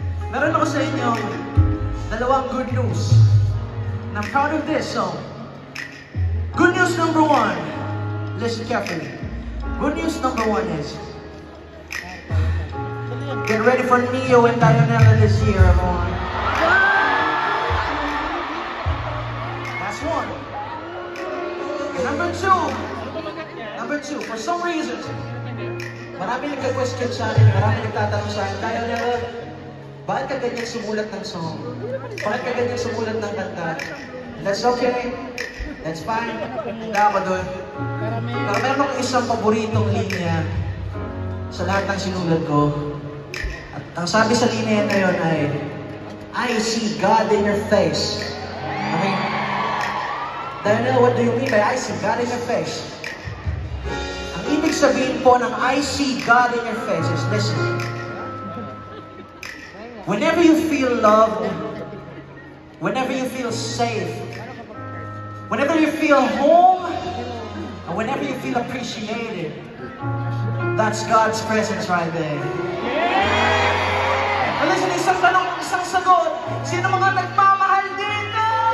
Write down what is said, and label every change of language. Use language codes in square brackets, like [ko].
[tl] Meron ako sa inyo dalawang [en] good news. And I'm proud of this, so good news number one. Listen carefully. Good news number one is get ready for Neo and Dianella this year, everyone. One. And number two, for some reason, [tl] marami nagka-question sa akin, marami nagtatanong sa akin, Dianella, bakit ka ganyan sumulat ng song? Bakit ka ganyan sumulat ng kanta? [en] That's okay, that's fine, [tl] handa ako dun. Pero meron akong isang paboritong linya sa lahat ng sinulat ko. At ang sabi sa linya na yun ay, [en] I see God in your face. [tl] Okay? [en] Dianella, what do you mean by I see God in your face? [tl] Ang ibig sabihin po ng [en] I see God in your face is, listen. Whenever you feel loved, whenever you feel safe, whenever you feel home, and whenever you feel appreciated, that's God's presence right there. But listen, [tl] isang tanong, isang sagot, sino mga nagmamahal dito?